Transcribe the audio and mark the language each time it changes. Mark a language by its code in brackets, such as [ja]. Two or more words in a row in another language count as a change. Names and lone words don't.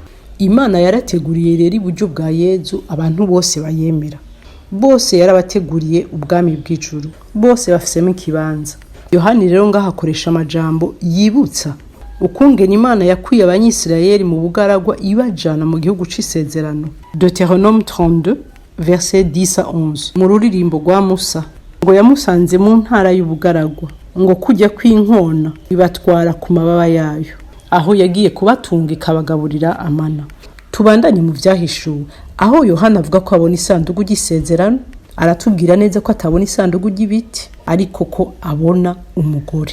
[rn] Imana yarateguriye rero iburyo bwa Yesu abantu bose bayemera. Bose yarabateguriye ubwami bw'ijuru. Bose bafisemo ikibanza. Yohani rero ngaha akoresha amajambo yibutsa ukungena Imana yakuye abanyisirayeli mu bugaragwa ibajana mu gihugu c'isezerano. [fr] Deutéronome 32 verset 10 à 11. [rn] Mu ruririmbo rwa Musa ngo yamusanze mu ntara y'ubugaragwa ngo kujya kwinkona bibatwara ku mababa yayo, aho yagiye kubatunga ikabagaburira amana. Tubandanye mu vyahishuwe aho Yohana avuga ko abona isanduku y'isezerano, aratubwira neza ko atabona isanduku y'ibiti ariko ko abona umugore.